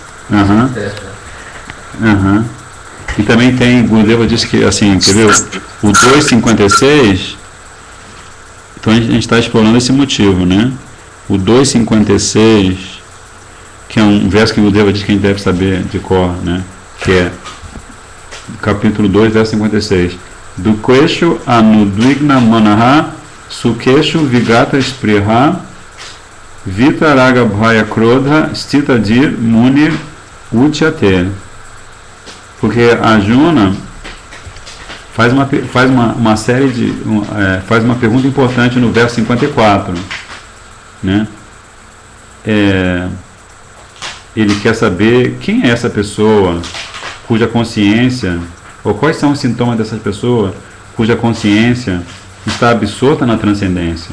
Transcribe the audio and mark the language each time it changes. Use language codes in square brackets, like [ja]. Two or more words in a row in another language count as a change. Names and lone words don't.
[pt] E também tem, Gurudeva disse que, assim, quer ver, o 2,56, então a gente está explorando esse motivo, né? O 2,56, que é um verso que Gurudeva diz que a gente deve saber de cor, né? Que é capítulo 2, verso 56. [sa] दुकेशु अनुद्विग्न मनः सुकेशु विगत स्पृहा वितराग भय क्रोध स्तितधिर् मुनिर् उच्यते. [pt] Porque Arjuna faz uma série de faz uma pergunta importante no verso 54, né? Ele quer saber quem é essa pessoa cuja consciência, ou quais são os sintomas dessas pessoas cuja consciência está absorta na transcendência.